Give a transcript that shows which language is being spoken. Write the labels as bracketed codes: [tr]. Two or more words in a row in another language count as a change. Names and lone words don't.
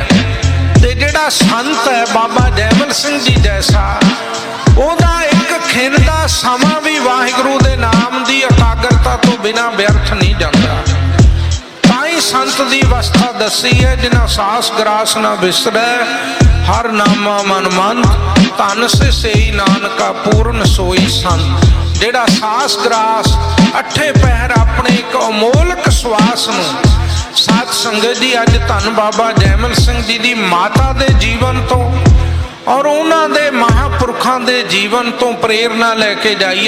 [pa] ਤੇ ਜਿਹੜਾ ਸੰਤ ਹੈ ਬਾਬਾ ਜੈਮਲ ਸਿੰਘ ਜੀ ਜੈਸਾ, ਓਹਦਾ ਇਕ ਖਿਨ ਦਾ ਸਮਾਂ ਭੀ ਵਾਹਿਗੁਰੂ ਦੇ ਨਾਮ ਦੀ ਇਕਾਗਰਤਾ ਤੋਂ ਬਿਨਾ ਵਿਅਰਥ ਨਹੀਂ ਜਾਂਦਾ। ਤਾਈਂ ਸੰਤ ਦੀ ਅਵਸਥਾ ਦੱਸੀ ਹੈ, ਜਿਨ੍ਹਾਂ ਸਾਸ ਗ੍ਰਾਸ ਨਾ ਬਿਸਰੈ, ਹਰ ਨਾਮਾ ਮਨ ਮੰਤ, ਧਨ ਸੇ ਸੇਈ ਨਾਨਕਾ ਪੂਰਣ ਸੋਈ ਸੰਤ। ਜਿਹੜਾ ਸਾਸ ਗ੍ਰਾਸ ਅਠੇ ਪਹਿਰ ਆਪਣੇ ਇਕ ਅਮੋਲਕ ਸਵਾਸ ਨੂੰ, ਸਾਧ ਸੰਗਤ ਜੀ ਅੱਜ ਧੰਨ ਬਾਬਾ ਜੈਮਲ ਸਿੰਘ ਜੀ ਦੀ ਮਾਤਾ ਦੇ ਜੀਵਨ ਤੋਂ ਔਰ ਉਨ੍ਹਾਂ ਦੇ ਮਹਾਪੁਰਖਾਂ ਦੇ ਜੀਵਨ ਤੋਂ ਪ੍ਰੇਰਣਾ ਲੈਕੇ ਜਾਈਏ।